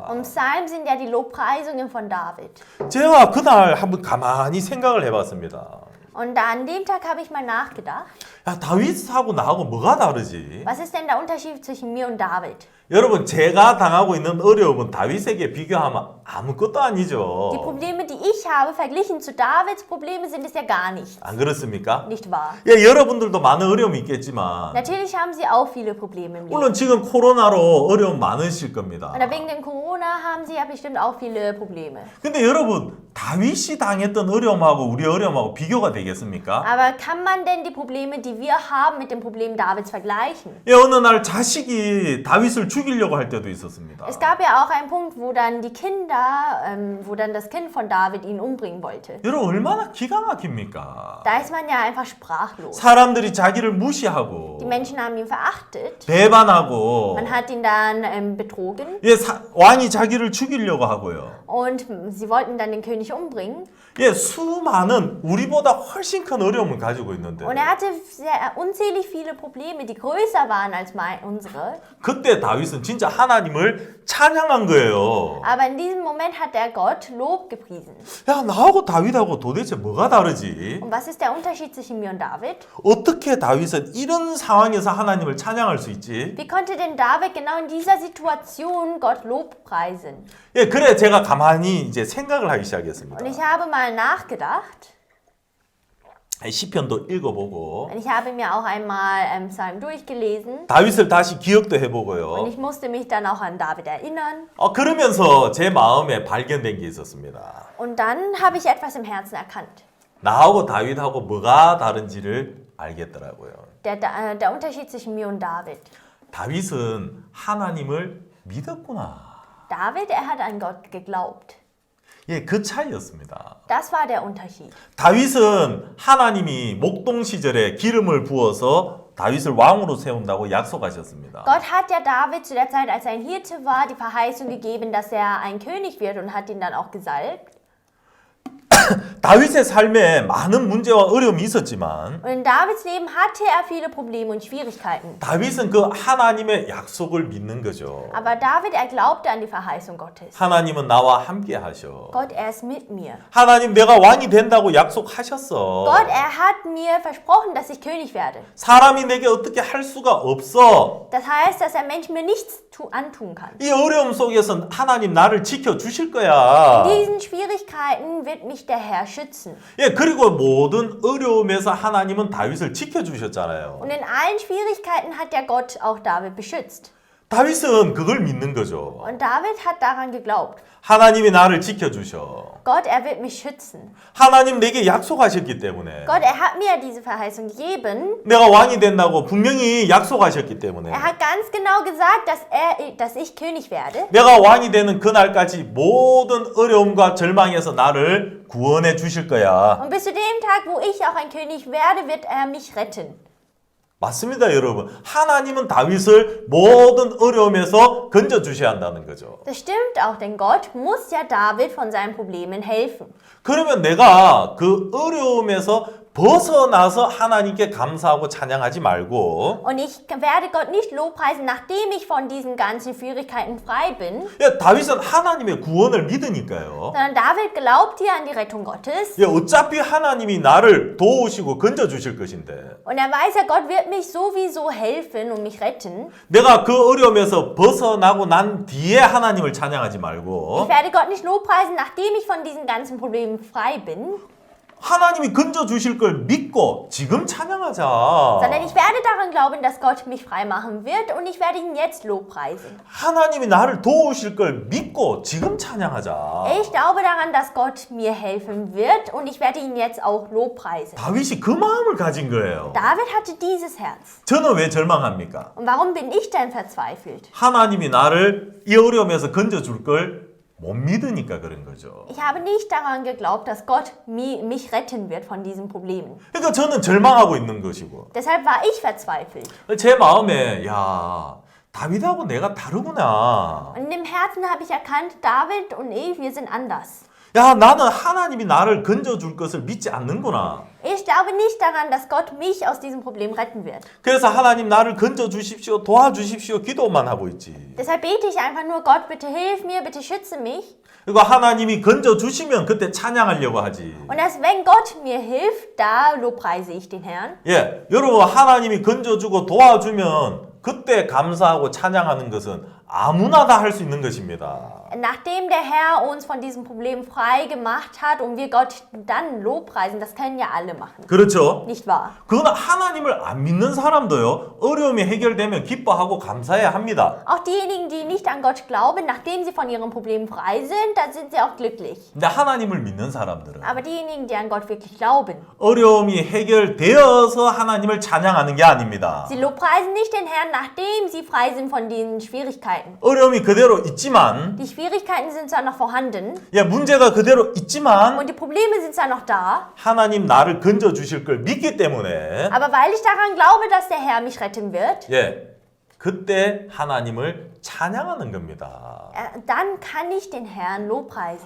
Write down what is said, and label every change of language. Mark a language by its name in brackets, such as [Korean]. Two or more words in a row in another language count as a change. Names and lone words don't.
[German] Und Psalmen sind ja die Lobpreisungen von David. [Korean] 제가 그날 한번 가만히 생각을 해봤습니다. [German] Und an dem Tag habe ich mal nachgedacht, [Korean] 야, 다윗하고 나하고 뭐가 다르지? [German] was ist denn der Unterschied zwischen mir und David? [Korean] 여러분, 제가 당하고 있는 어려움은 다윗에게 비교하면 아무것도 아니죠. [German] Die Probleme, die ich habe, verglichen zu Davids Probleme, sind es ja gar nichts. [Korean] 안 그렇습니까? [German] Nicht wahr? [Korean] 예, 여러분들도 많은 어려움이 있겠지만 [German] Natürlich haben sie auch viele Probleme im Leben. [Korean] 물론 지금 코로나로 어려움 많으실 겁니다. [German] Und wegen dem Corona haben sie ja bestimmt auch viele Probleme. [Korean] 근데 여러분, 다윗이 당했던 어려움하고 우리 어려움하고 비교가 되겠습니까? [German] Aber kann man denn die Probleme, die wir haben, mit den Problemen Davids vergleichen? [Korean] 예, 어느 날 자식이 다윗을 죽이려고 할 때도 있었습니다. [German] Es gab ja auch einen Punkt, wo dann wo dann das Kind von David ihn umbringen wollte. [Korean] 여러분, 얼마나 기가 막힙니까? [German] Da ist man ja einfach sprachlos. [Korean] 사람들이 자기를 무시하고 [German] Die Menschen haben ihn verachtet. [Korean] 배반하고 [German] Man hat ihn dann betrogen [Korean] 예, 왕이 자기를 죽이려고 하고요. [German] und sie wollten dann den König umbringen. [Korean] 예, 수많은 우리보다 훨씬 큰 어려움을 가지고 있는데 [German] Und er hatte unzählig viele Probleme, die größer waren als unsere. [Korean] 그때 다윗은 진짜 하나님을 찬양한 거예요. [German] Aber in diesem Moment hat er Gott Lob gepriesen. [Korean] 야, 나하고 다윗하고 도대체 뭐가 다르지? [German] Und was ist der Unterschied zwischen mir und David? [Korean] 어떻게 다윗은 이런 상황에서 하나님을 찬양할 수 있지? [German] Wie konnte denn David genau in dieser Situation Gott Lob preisen? [Korean] 예, 그래 제가 가만히 이제 생각을 하기 시작했습니다. [German] Und ich habe mal nachgedacht. [Korean] 시편도 읽어보고 [German] Und ich habe mir auch einmal Psalm durchgelesen. [Korean] 다윗을 다시 기억도 [German] Und [Korean] 해보고요. [German] ich musste mich dann auch an David erinnern. [Korean] 그러면서 제 마음에 발견된 게 있었습니다. [German] Und dann habe ich etwas im Herzen erkannt. [Korean] 나하고 다윗하고 뭐가 다른지를 알겠더라고요. [German] Der Unterschied zwischen mir und David. [Korean] 다윗은 하나님을 믿었구나. [German] David, er hat an Gott geglaubt. [Korean] 예, 그 차이였습니다. [German] Das war der Unterschied. [Korean] 다윗은 하나님이 목동 시절에 기름을 부어서 다윗을 왕으로 세운다고 약속하셨습니다. [German] Gott hat ja David zu der Zeit, als er ein Hirte war, die Verheißung gegeben, dass er ein König wird und hat ihn dann auch gesalbt. [Korean] 다윗의 삶에 많은 문제와 어려움이 있었지만 [German] Und in Davids Leben hatte er viele Probleme und Schwierigkeiten. [Korean] 다윗은 그 하나님의 약속을 믿는 거죠. [German] Aber David, er glaubte an die Verheißung Gottes. [Korean] 하나님은 나와 함께 하셔. [German] Gott, er ist mit mir. [Korean] 하나님 내가 왕이 된다고 약속하셨어. [German] Gott, er hat mir versprochen, dass ich König werde. [Korean] 사람이 내게 어떻게 할 수가 없어. [German] Das heißt, dass der Mensch mir nichts antun kann. [Korean] 이 어려움 속에서 하나님 나를 지켜 주실 거야. [German] In diesen Schwierigkeiten wird mich der Herr schützen. [Korean] 예, 그리고 모든 어려움에서 하나님은 다윗을 지켜 주셨잖아요. [German] Und in allen Schwierigkeiten hat der Gott auch David beschützt. [Korean] 다윗은 그걸 믿는 거죠. [German] Und David hat daran geglaubt. [Korean] 하나님이 나를 지켜 주셔. [German] Gott, er wird mich schützen. [Korean] 하나님 내게 약속하셨기 때문에 [German] Gott, er hat mir diese Verheißung gegeben. [Korean] 내가 왕이 된다고 분명히 약속하셨기 때문에 [German] Er hat ganz genau gesagt, dass ich König werde. [Korean] 내가 왕이 되는 그날까지 모든 어려움과 절망에서 나를 구원해 주실 거야. [German] Und bis zu dem Tag, wo ich auch ein König werde, wird er mich retten. [Korean] 맞습니다, 여러분. 하나님은 다윗을 모든 어려움에서 건져 주셔야 한다는 거죠. [German] Das stimmt auch, denn Gott muss ja David von seinen Problemen helfen. [Korean] 그러면 내가 그 어려움에서 벗어나서 하나님께 감사하고 찬양하지 말고 [German] Und ich werde Gott nicht lobpreisen, nachdem ich von diesen ganzen Schwierigkeiten frei bin, [Korean] 예, 다윗은 하나님의 구원을 믿으니까요. [German] sondern David glaubt hier an die Rettung Gottes. [Korean] 예, 어차피 하나님이 나를 도우시고 건져 주실 것인데 [German] Und er weiß ja, Gott wird mich sowieso helfen und mich retten. [Korean] 내가 그 어려움에서 벗어나고 난 뒤에 하나님을 찬양하지 말고 [German] Ich werde Gott nicht lobpreisen, nachdem ich von diesen ganzen Problemen frei bin, [Korean] 하나님이 건져 주실 걸 믿고 지금 찬양하자. [German] sondern ich werde daran glauben, dass Gott mich frei machen wird und ich werde ihn jetzt lobpreisen. [Korean] 하나님이 나를 도우실 걸 믿고 지금 찬양하자. [German] Ich glaube daran, dass Gott mir helfen wird und ich werde ihn jetzt auch lobpreisen. [Korean] 다윗이 그 마음을 가진 거예요. [German] David hatte dieses Herz. [Korean] 저는 왜 절망합니까? [German] Und warum bin ich denn verzweifelt? [Korean] 하나님이 나를 이 어려움에서 건져 줄 걸 못 믿으니까 그런 거죠. [German] Ich habe nicht daran geglaubt, dass Gott mich retten wird von diesen Problemen. [Korean] 그러니까 저는 절망하고 있는 것이고 [German] Deshalb war ich verzweifelt. [Korean] 제 마음에 야 다윗하고 내가 다르구나. [German] Und im Herzen habe ich erkannt, David und ich, wir sind anders. [Korean] 야 나는 하나님이 나를 건져 줄 것을 믿지 않는구나. [German] Ich glaube nicht daran, dass Gott mich aus diesem Problem retten wird. [Korean] 그래서 하나님 나를 건져 주십시오, 도와주십시오 기도만 하고 있지. [German] Deshalb bete ich einfach nur, Gott, bitte hilf mir, bitte schütze mich. [Korean] 그리고 하나님이 건져 주시면 그때 찬양하려고 하지. [German] Und erst wenn Gott mir hilft, da lobpreise ich den Herrn. [Korean] 예, 여러분 하나님이 건져주고 도와주면 그때 감사하고 찬양하는 것은 아무나 다 할 수 있는 것입니다. [German] Nachdem der Herr uns von diesem Problem frei gemacht hat und wir Gott dann lobpreisen, das können ja alle machen. [Korean] 그렇죠? [German] Nicht wahr? [Korean] 그건 하나님을 안 믿는 사람도요. 어려움이 해결되면 기뻐하고 감사해야 합니다. [German] Auch diejenigen, die nicht an Gott glauben, nachdem sie von ihren Problemen frei sind, dann sind sie auch glücklich. [Korean] 근데 하나님을 믿는 사람들은 [German] Aber diejenigen, die an Gott wirklich glauben, [Korean] 어려움이 해결되어서 하나님을 찬양하는 게 아닙니다. [German] sie lobpreisen nicht den Herrn, nachdem sie frei sind von den Schwierigkeiten. [Korean] 어려움이 그대로 있지만 [German] Die Schwierigkeiten sind zwar noch vorhanden [Korean] 예, 문제가 그대로 있지만 [German] und die Probleme sind zwar noch da, [Korean] 하나님 나를 건져 주실 걸 믿기 때문에 [German] aber weil ich daran glaube, dass der Herr mich retten wird, [Korean] 예, 그때 하나님을 찬양하는 겁니다. [German] dann kann ich den Herrn lobpreisen.